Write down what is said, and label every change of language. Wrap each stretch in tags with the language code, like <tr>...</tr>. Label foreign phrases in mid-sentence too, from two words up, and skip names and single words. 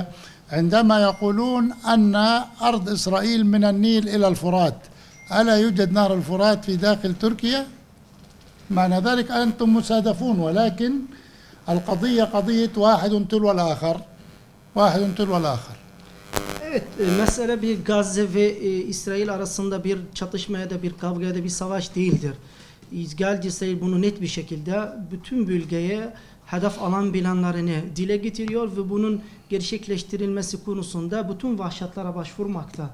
<ar>عندما يقولون أن أرض إسرائيل من النيل إلى الفرات، ألا يوجد نهر الفرات في داخل تركيا؟ معنى ذلك أنتم مسادفون، ولكن القضية قضية واحد تلو الآخر، واحد تلو الآخر.</ar> <tr>Evet, mesele bir Gazze ve İsrail arasında bir çatışma ya da bir kavga ya da bir savaş değildir. İşgalci İsrail bunu net bir şekilde bütün bölgeye hedef alan planlarını dile getiriyor ve bunun gerçekleştirilmesi konusunda bütün vahşetlara başvurmakta.</tr>